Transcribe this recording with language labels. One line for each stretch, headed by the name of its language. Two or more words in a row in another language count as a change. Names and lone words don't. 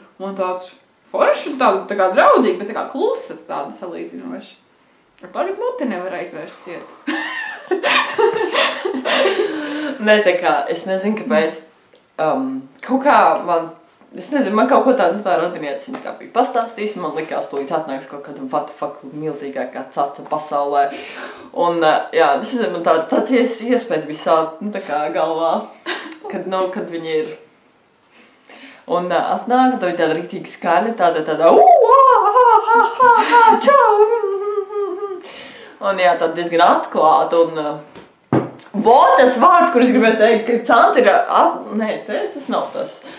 Latvian: Un tāds forši, tā kā draudīgi, bet tā kā klusa tāda salīdzinoši. Tagad muti nevar aizvērst ciet. Nē, tā kā, es nezinu, kāpēc. Kaut kā es nezinu, man kaut ko tādu, tā radinieci viņa tā bija pastāstījis, un man likās tūlīt atnāks kaut kāda
English: what the fuck
Latvian: milzīgākā caca pasaulē. Un, jā, es nezinu, man tāds iespējas bija sāp, tā kā galvā, kad viņi ir. Un atnāk, tad viņa tāda riktīgi skaļa, tāda čau! Un jā, tāda diezgan atklāta, un tas vārds, kur es gribēju teikt, ka Santa ir nē, tas nav tas.